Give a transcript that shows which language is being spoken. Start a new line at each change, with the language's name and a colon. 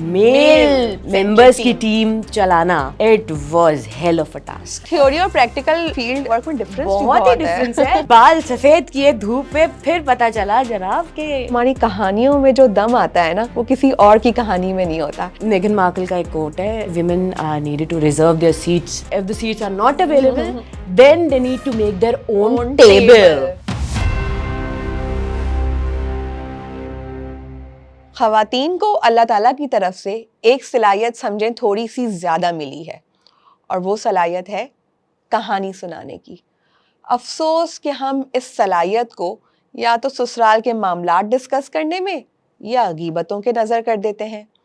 Urdu: Male members کی team چلانا,
English: It was hell of a task. Theory اور practical field work میں difference
Urdu: بہت ہی ڈفرنس ہے. بال سفید کیے دھوپ میں, پھر پتا چلا جناب کہ ہماری کہانیوں میں جو دم آتا ہے نا, وہ کسی اور کی کہانی میں نہیں ہوتا. میگن مارکل کا ایک کوٹ ہے,
English: women are needed to reserve their seats. If the seats are not available, then they need to make their own table.
Urdu: خواتین کو اللہ تعالیٰ کی طرف سے ایک صلاحیت سمجھیں تھوڑی سی زیادہ ملی ہے, اور وہ صلاحیت ہے کہانی سنانے کی. افسوس کہ ہم اس صلاحیت کو یا تو سسرال کے معاملات ڈسکس کرنے میں یا غیبتوں کے نظر کر دیتے ہیں.